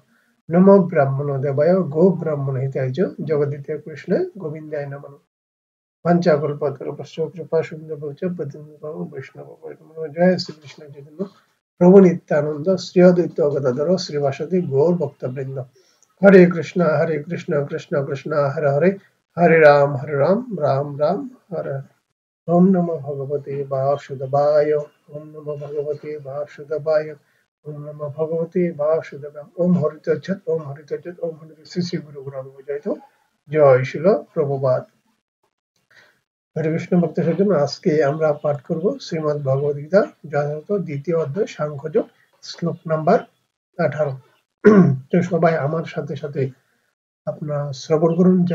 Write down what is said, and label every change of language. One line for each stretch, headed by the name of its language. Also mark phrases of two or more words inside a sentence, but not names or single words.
Sanskrit: নমো ব্রাহ্মণ দেবায় গো ব্রাহ্মণ হিতায় চ জগদিতে কৃষ্ণ গোবিন্দায় নমঃ। পঞ্চাকল্পতরুপস্য কৃপা সিন্ধুভ্যশ্চ পতিতানাং বৈষ্ণবানাং। জয় শ্রীকৃষ্ণ চৈতন্য প্রভু নিত্যানন্দ শ্রী অদ্বৈত গদাধর শ্রীবাসুদেব গৌর ভক্তবৃন্দ। হরে কৃষ্ণ কৃষ্ণ কৃষ্ণ হরে হরে, হরে রাম রাম রাম হরে হরে। ওম নমো ভগবতে বাসুদেবায়, ওম নমো ভগবতে বাসুদেবায়, ওম নমো ভগবতে বাসুদেবায়। ওম হরিতচ্ছৎ, ওম হরিতচ্ছৎ, ওম হরিত। শ্রী শ্রী গুরু গৌরাঙ্গ জয়তু, জয় শিল প্রভুপাদ।
Bangla: হরে কৃষ্ণ ভক্ত সজ্জন, আজকে আমরা পাঠ করব শ্রীমদ ভগবদ গীতা যথাযথ দ্বিতীয় অধ্যায় সাংখ্যযোগ, শ্লোক নাম্বার 18। তো সবাই আমার সাথে সাথে আপনারা শ্রবণ করুন।